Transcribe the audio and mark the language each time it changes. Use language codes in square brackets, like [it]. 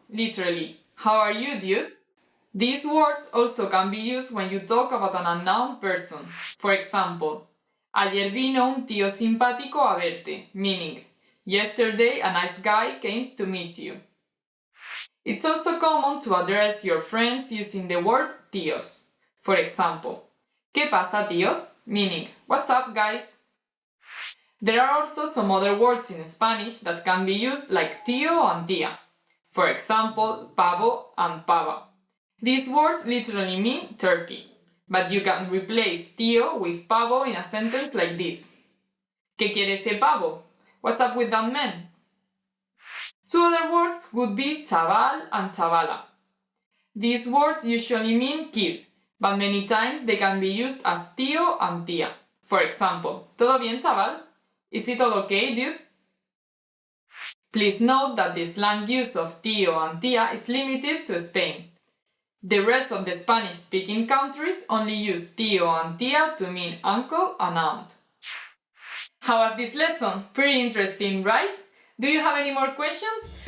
[en] Literally, how are you dude? These words also can be used when you talk about an unknown person. For example, [es] ayer vino un tío simpático a verte, [en] meaning yesterday a nice guy came to meet you. It's also common to address your friends using the word tíos. [es] For example, ¿Qué pasa tíos? [en] Meaning what's up guys? There are also some other words in Spanish that can be used like tío and tía. For example, pavo and pava. These words literally mean turkey, but you can replace tío with pavo in a sentence like this. ¿Qué quiere ese pavo? What's up with that man? Two other words would be chaval and chavala. These words usually mean kid, but many times they can be used as tío and tía. [es] For example, ¿Todo bien, chaval? [en] Is it all okay, dude? Please note that the slang use of tío and tía is limited to Spain. The rest of the Spanish-speaking countries only use tío and tía to mean uncle and aunt. How was this lesson? Pretty interesting, right? Do you have any more questions?